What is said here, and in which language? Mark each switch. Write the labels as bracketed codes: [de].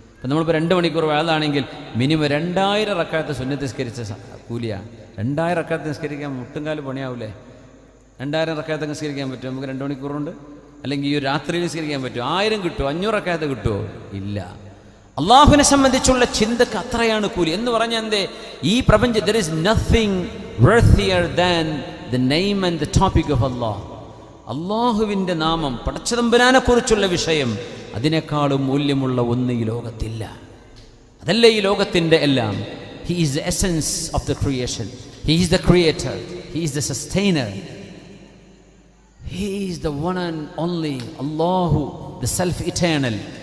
[ml] ഇപ്പം നമ്മളിപ്പോൾ 2 മണിക്കൂർ വേളാണെങ്കിൽ മിനിമം 2000 റക്അത്ത് സുന്നത്ത് നിസ്കരിച്ച കൂലിയാണ്. 2000 റക്അത്ത് നിസ്കരിക്കാൻ മുട്ടുംകാല് പണിയാവൂലേ? 2000 റക്അത്ത് നിസ്കരിക്കാൻ പറ്റുമോ നമുക്ക് 2 മണിക്കൂറുണ്ട്? അല്ലെങ്കിൽ ഈ രാത്രിയിൽ നിസ്കരിക്കാൻ പറ്റുമോ? 1000 കിട്ടുമോ? 500 റക്അത്ത് കിട്ടുമോ? ഇല്ല. അള്ളാഹുവിനെ സംബന്ധിച്ചുള്ള ചിന്തക്ക് അത്രയാണ് കൂലി. എന്ന് പറഞ്ഞാൽ എന്തേ? ഈ പ്രപഞ്ചം, [en] there is nothing worthier than the name and the topic of Allah. [ml] അള്ളാഹുവിൻ്റെ നാമം, പടച്ചതമ്പുരാനെ കുറിച്ചുള്ള വിഷയം, അതിനേക്കാളും മൂല്യമുള്ള ഒന്ന് ഈ ലോകത്തില്ല. അതല്ല ഈ ലോകത്തിൻ്റെ എല്ലാം. [en] He is the essence of the creation. He is the creator. He is the sustainer. He is the one and only Allahu, the self-eternal.